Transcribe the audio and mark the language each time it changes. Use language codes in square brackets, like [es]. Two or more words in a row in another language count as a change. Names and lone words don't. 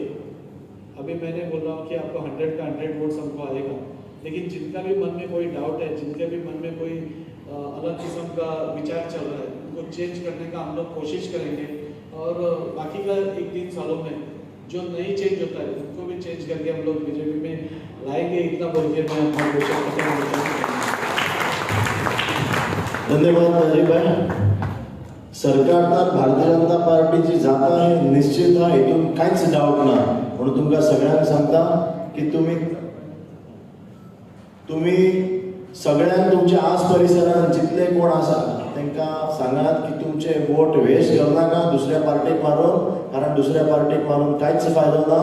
[hi] अभी मैंने बोल रहा हूँ कि आपको 100 का 100 वोट्स हमको आएगा, लेकिन जिनका भी मन में कोई डाउट है, जिनके भी मन में कोई अलग किस्म का विचार चल रहा है, उनको चेंज करने का हम लोग कोशिश करेंगे। और बाकी का 1-3 सालों में जो नहीं चेंज होता है उनको भी चेंज करके हम लोग बीजेपी में लाएंगे। इतना बोल के मैं अपना क्वेश्चन खत्म करता हूँ। धन्यवाद राजीव भाई। [kok] सरकार तर भारतीय जनता पार्टीची जाता हे निश्चित हा, हितून कांयच डाऊट ना। म्हणून तुमकां सगळ्यांक सांगता की तुम्ही सगळ्यांक तुमच्या आस परिसरात जितले कोण आसा तांकां सांगात की तुमचे [en] vote waste [kok] करनाका दुसऱ्या पार्टीक मारून, कारण दुसऱ्या पार्टीक मारून कांयच फायदो ना।